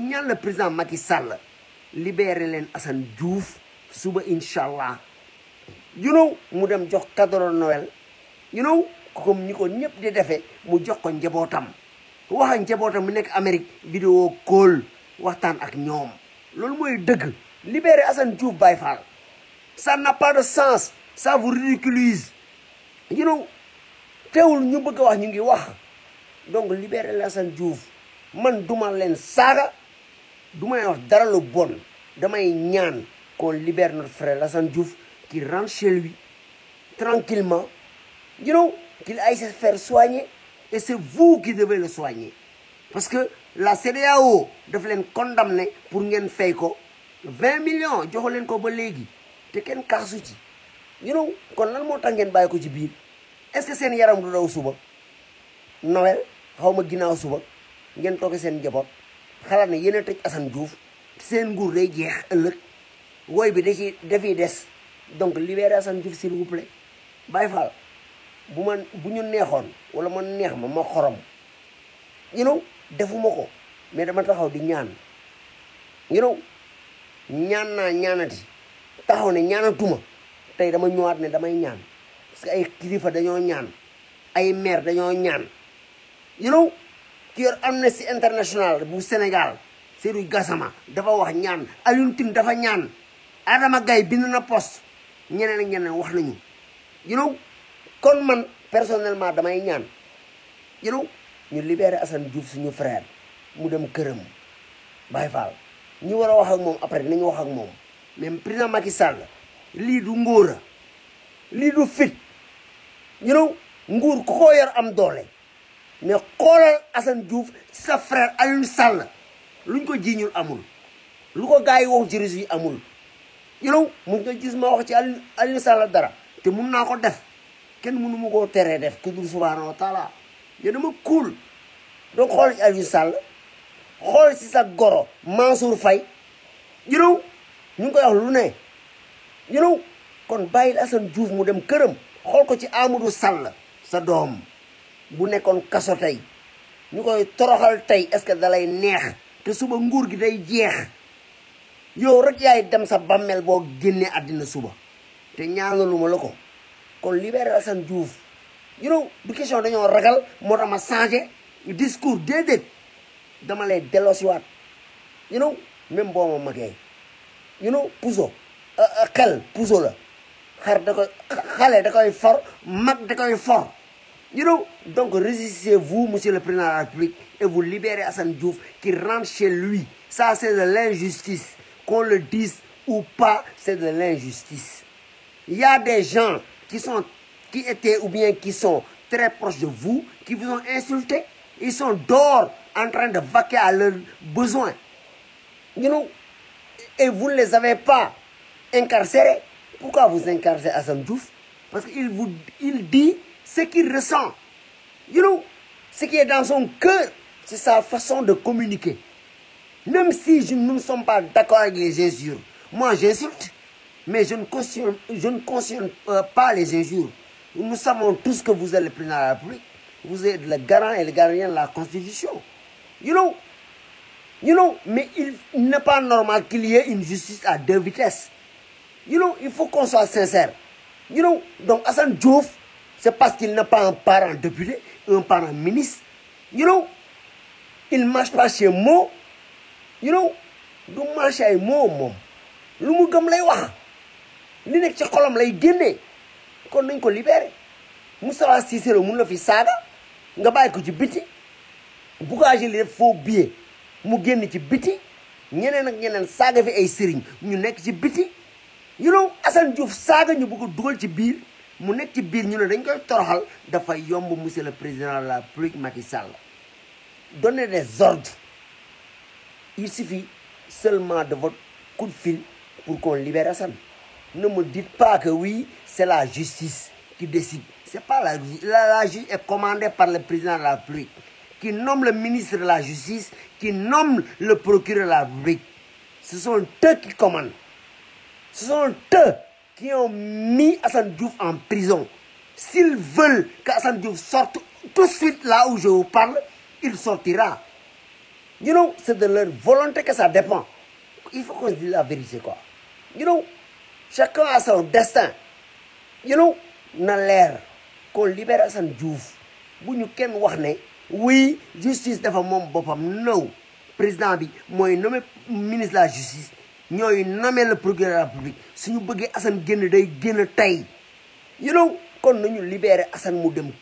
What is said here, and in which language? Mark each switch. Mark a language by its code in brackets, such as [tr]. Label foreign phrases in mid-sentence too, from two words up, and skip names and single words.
[wo] ñaan [fr] le président [wo] Macky Sall libéré leen Assane Diouf suba inshallah mu dem jox [fr] cadeau de Noël [wo] comme ni ko ñëpp di defee mu jox ko njabootam wax ak njabootam mu nekk Amérique vidéo call waxtaan ak ñoom loolu mooy dëgg libéré Assane Diouf Baye Fall [fr] ça n'a pas de sens ça vous ridiculise [wo] teewul ñu bëgg wax ñu ngi wax [fr] donc libérer [wo] Assane Diouf man duma leen saaga duma wax dara lu bon damay ñaan [fr] qu'on libère notre frère Assane Diouf qui rentre chez lui tranquillement [en] you know [fr] qu'il aille se faire soigner et c'est vous qui devez le soigner parce que la CEDEAO [wo] daf leen condamné pour ngeen fay ko 20 millions joxo leen ko ba léegi te kenn kaasu ci [en] you know [wo] kon lan moo tax ngeen bàyyi ko ci biir [fr] est-ce que [wo] seen yaram du daw suba Noël xaw ma ginnaaw suba ngeen toog seen njaboot xalaat ne yéen a tëj Assane Diouf seen nguur day jeex ëllëg woy bi dafiy des [fr] donc libérez Assane Diouf s'il vous plaît [wo] Baye Fall bu ñu neexoon wala ma neex ma xorom [en] you know [wo] defuma ko mais dama taxaw di ñaan [en] you know [wo] ñaan naa ñaanati taxaw ne ñaanatuma tey dama ñëwaat ne damay ñaan parce que ay kilifa dañoo ñaan ay maire dañoo ñaan [en] you know [wo] ki yor Amnesty International bu Sénégal Seydou Gassama dafa wax ñaan Alioune Tine dafa ñaan Adama Gaye bind na poste ñeneen ak ñeneen wax nañu [en] you know [wo] kon man personnellement damay ñaan [en] you know [wo] ñu libérer Assane Diouf suñu frère mu dem këram Baye Fall ñu war a wax ak moom après nañu wax ak moom mais président Macky Sall lii du ngóora lii du fit [en] you know [wo] nguur ku ko yor am doole mais xoolal Assane Diouf sa frère Aliou Sall luñ ko jiiñul amul lu ko gars yi wax ci réseau yi amul [en] you know [wo] mun nga gis ma wax ci Aliou Sall dara te mun naa ko def kenn mënu ma koo teree def ku dul [ar] subhanahu wa taala [wo] yo dama cool donc xool ci Aliou Sall xool ci sa goro Mansour Faye [en] you know [wo] ñu ngi koy wax lu ne [en] you know [wo] kon bàyyil Assane Diouf mu dem këram xool ko ci Amadou Sall sa doom bu nekkoon kaso tey ñu koy toroxal tey [fr] est-ce que [wo] dalay neex te suba nguur gi day jeex yow rek yaay dem sa bàmmeel boo génnee àddina suba te ñaanaluma la ko kon libérer Assane Diouf [en] you know [wo] du question dañoo ragal moo tax ma changé discours déedéet dama lay delloosiwaat [en] you know [wo] même boo ma magee [en] you know [wo] puso xel puso la xar da koy xale da koy for mag da koy for [en] you know [fr] donc résistez-vous monsieur le président de la République et vous libérez Assane Diouf qui rentre chez lui ça c'est de l'injustice qu'on le dise ou pas c'est de l'injustice il y a des gens qui étaient ou bien qui sont très proches de vous qui vous ont insulté ils sont dehors en train de vaquer à leurs besoins [en] you know [fr] et vous ne les avez pas incarcérés. Pourquoi vous incarcérez Assane Diouf? Parce qu'il dit ce qu'il ressent. [en] You know, [fr] ce qui est dans son cœur, c'est sa façon de communiquer. Même si nous ne sommes pas d'accord avec les injures. Moi, j'insulte, mais je ne cautionne pas les injures. Nous savons tous que vous êtes le président de la République. Vous êtes le garant et le gardien de la Constitution. [en] You know, [fr] mais il n'est pas normal qu'il y ait une justice à deux vitesses. [en] You know, [fr] il faut qu'on soit sincère. [en] You know, [fr] donc Assane Diouf, c'est parce qu'il n'a pas un parent député, un parent ministre. [en] You know, [fr] il ne marche pas chez Mo. [en] You know, [wo] du marche ay Mo moom. Lu mu gëm lay wax. Li nekk ci xolam lay génne. Kon nañ ko libéré. Moustapha Cissé Lo mun la fi saaga. Nga bàyyi ko ci biti. Bougazelli li def [fr] faux billet. [wo] Mu génn ci biti. Ñeneen ak ñeneen saaga fi ay sëriñ ñu nekk ci biti. [en] You know, [wo] Assane Diouf saaga ñu bëgg dugal ci biir mu nekk ci biir ñu ne dañ koy toroxal dafa yomb [fr] monsieur le président de la République Macky Sall. Donnez des ordres. Il suffit seulement de votre coup de fil pour qu'on libère Assane. Ne me dites pas que oui, c'est la justice qui décide. C'est pas la justice. La justice est commandée par le président de la République qui nomme le ministre de la Justice, qui nomme le procureur de la République. Ce sont eux qui commandent. Ce sont eux qui ont mis Assane Diouf en prison. S'ils veulent qu'Assane Diouf sorte tout de suite là où je vous parle, il sortira. [en] You know, [fr] c'est de leur volonté que ça dépend. Il faut qu'on se dise la vérité, quoi. [en] You know, [fr] chacun a son destin. [en] You know, [fr] na l'air qu'on libère Assane Diouf. [wo] Bu ñu kenn wax ne oui, justice dafa moom boppam. Non, président bi mooy nommé [fr] ministre de la justice. [wo] ñooy nommé [fr] le procureur de la République [wo] suñu bëggee Assane génn day génn tey [en] you know [wo] kon nañu libéré Assane mu dem